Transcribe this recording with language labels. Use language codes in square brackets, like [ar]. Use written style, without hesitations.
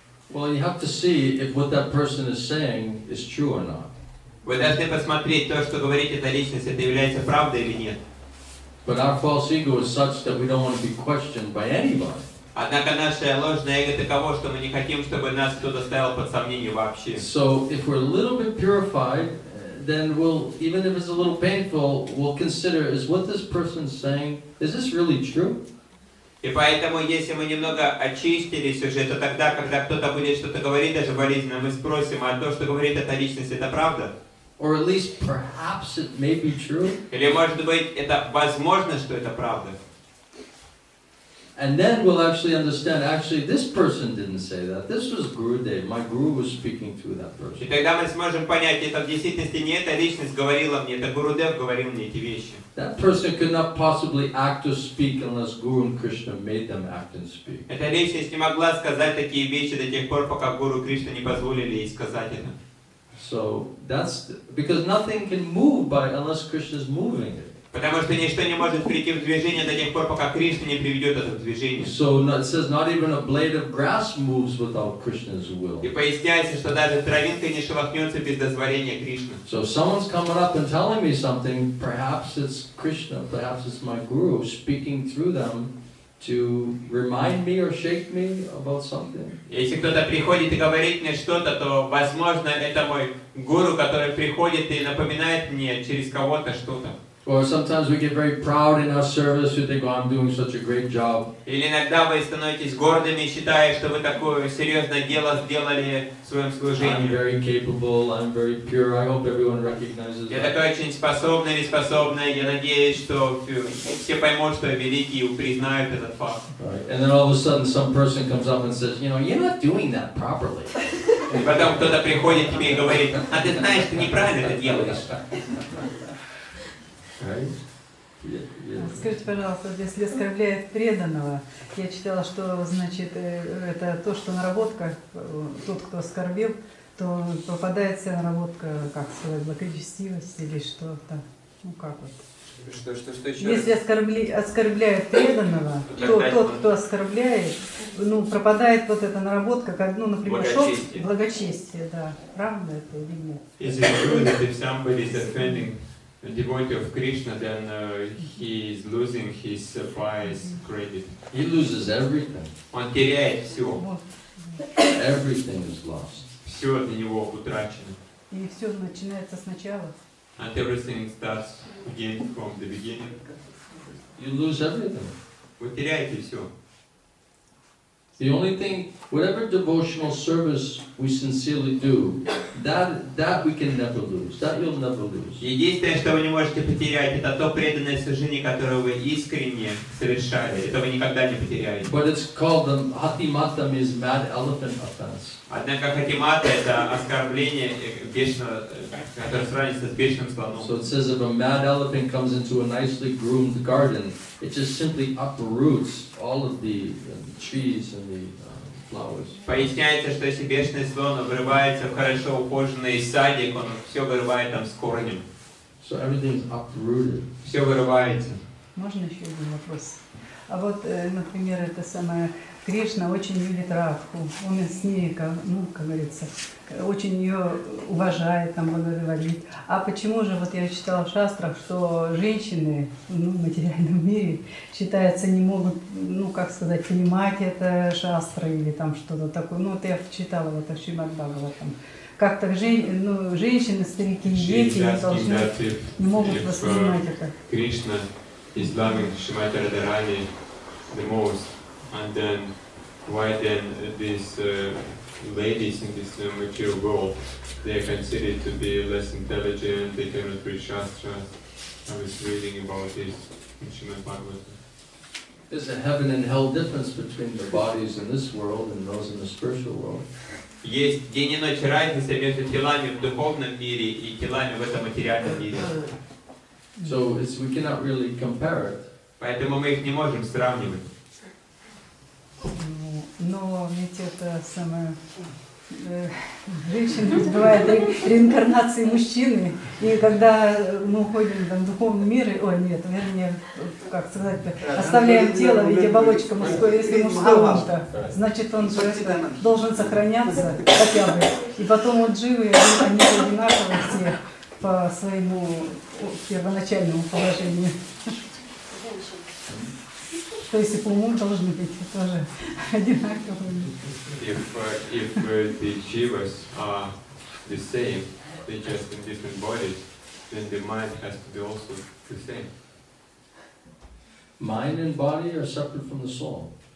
[en] Well, you have to see if what that person is saying is true or not. [ru] Вы должны посмотреть, то, что говорит эта личность, это является правдой или нет. [en] But our false ego is such that we don't want to be questioned by anybody. [ru] Однако наше ложное эго таково, что мы не хотим, чтобы нас кто-то ставил под сомнение вообще. [en] So if we're a little bit purified, then we'll, even if it's a little painful, we'll consider, is what this person's saying, is this really true? [ru] И поэтому, если мы немного очистились уже, то тогда, когда кто-то будет что-то говорить, даже болезненно, мы спросим, а то, что говорит эта личность, это правда? [en] Or at least perhaps it may be true. [ru] Или, может быть, это возможно, что это правда? [en] And then we'll actually understand, actually, this person didn't say that. This was Gurudev. My Guru was speaking through that [ru] И [en] person. [ru] тогда мы сможем понять, это в действительности не эта личность говорила мне, это Гурудев говорил мне эти вещи. [en] That person could not possibly act or speak unless Guru and Krishna made them act and speak. [ru] Эта личность не могла сказать такие вещи до тех пор, пока Гуру Кришна не позволили ей сказать это. [en] So that's, because nothing can move by unless Krishna is moving it. [ru] Потому что ничто не может прийти в движение до тех пор, пока Кришна не приведет это в движение. [en] So it says not even a blade of grass moves without Krishna's will. [ru] И поясняется, что даже травинка не шелохнется без дозволения Кришны. [en] So if someone's coming up and telling me something, perhaps it's Krishna, perhaps it's my Guru speaking through them to remind me or shake me about something. [ru] Если кто-то приходит и говорит мне что-то, то, возможно, это мой гуру, который приходит и напоминает мне через кого-то что-то. [en] Or sometimes we get very proud in our service, we think, oh, I'm doing such a great job. [ru] Или иногда вы становитесь гордыми, считая, что вы такое серьезное дело сделали в своем [en] I'm [ru] служении. [en] very capable, I'm very pure, I hope everyone recognizes [ru] Я [en] that. [ru] такой очень способный или способная, я надеюсь, что все поймут, что я великий и признают этот факт. [en] Right. And then all of a sudden some person comes up and says, you know, you're not doing that properly. [ru] И потом кто-то приходит к тебе и говорит, а ты знаешь, ты неправильно это делаешь. [en] Right? Yeah. [ru] Скажите, пожалуйста, если оскорбляет преданного, я читала, что значит это то, что наработка, тот, кто оскорбил, то попадается наработка, как сказать, благочестивость или что-то, ну как вот. Что еще? Если оскорбляют преданного, то тот, кто оскорбляет, ну пропадает вот эта наработка, как, ну, например, благочестие, да, правда это или нет? [en] Is it true that if somebody is offending a devotee of Krishna, then he is losing his pious credit? He loses everything. [ru] Он теряет все. [en] Everything is lost. [ru] Все для него утрачено. И все начинается сначала. [en] And everything starts again from the beginning. You lose everything. [ru] Вы теряете все. [en] The only thing, whatever devotional service we sincerely do, that we can never lose. That you'll never lose. [ru] Единственное, что вы не можете потерять, это то преданное служение, которое вы искренне совершали. Это вы никогда не потеряете. [en] But it's called the hatimata, means mad elephant offense. [ru] Однако хатимата — это оскорбление бешеного, которое сравнится с бешеным слоном. [en] So it says if a mad elephant comes into a nicely groomed garden, it just simply uproots all of the trees and the flowers. [ru] Поясняется, что если бешеный слон врывается в хорошо ухоженный садик, он все вырывает там с корнем. [en] So everything's uprooted. [ru] Все вырывается. Можно еще один вопрос? А вот, например, это самое Кришна очень любит Радху, он с ней, ну, как говорится, очень ее уважает, там, благодарит. А почему же, вот я читала в шастрах, что женщины, ну, в материальном мире, считается, не могут, ну, как сказать, понимать это шастры или там что-то такое. Ну, вот я читала вот в Шримад Бхагаватам. Как-то ну, женщины, старики и дети не должны, не могут воспринимать это. [en] Кришна is loving Srimati Radharani the most, and then why then these ladies in this material world, they are considered to be less intelligent, they cannot read Shastra. I was reading about this in Srimad Bhagavatam. There's a heaven and hell difference between the bodies in this world and those in the spiritual world. [ru] Есть день и ночь разница между телами в духовном мире и телами в этом материальном мире. [en] So we cannot really compare it. [ru] Поэтому мы их не можем сравнивать. Но ведь это самое... Женщина бывает реинкарнации мужчины, и когда мы уходим там, в духовный мир, вернее, как сказать, оставляем тело, ведь оболочка мужская, если мужской он-то, значит он же должен сохраняться хотя бы. И потом вот живые, они одинаковые все по своему первоначальному положению. То есть и по уму должны быть тоже одинаковыми. [en] If the jivas are the same, they just in different bodies, then the mind has to be also the same. Mind and body are separate from the soul.